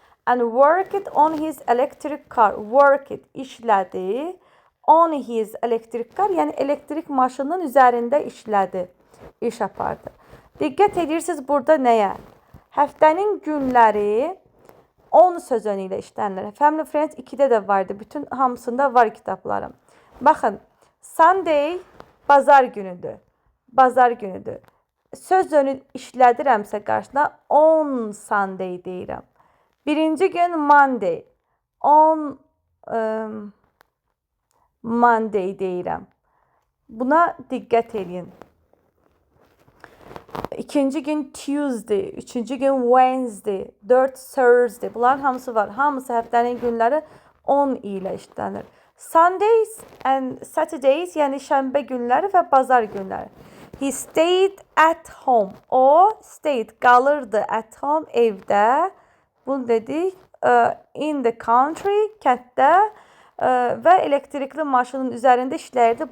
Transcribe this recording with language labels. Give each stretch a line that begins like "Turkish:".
English: And worked on his electric car. Worked,
Azerbaijani: işlədi.
English: On his electric car,
Azerbaijani: yəni elektrik maşının üzərində işlədi. İş apardı. Diqqət edirsiniz burada nəyə? Həftənin günləri 10 sözünü ilə işlənilir. Family Friends 2-də də vardı. Bütün hamısında var kitablarım. Baxın, Sunday bazar günüdür. Bazar günüdür. Sözünü işlədirəmsə qarşısına on Sunday deyirəm. Birinci gün Monday. On Monday deyirəm. Buna diqqət edin. İkinci gün Tuesday, üçüncü gün Wednesday, 4 Thursday. Bunların hamısı var. Hamısı həftənin günləri 10 ilə işlənir.
English: Sundays and Saturdays,
Azerbaijani: yəni şənbə günləri və bazar günləri.
English: He stayed at home.
Azerbaijani: O
English: stayed,
Azerbaijani: qalırdı
English: at home,
Azerbaijani: evdə. Bunu dedik.
English: In the country,
Azerbaijani: kənddə və elektrikli maşının üzərində işləyirdi.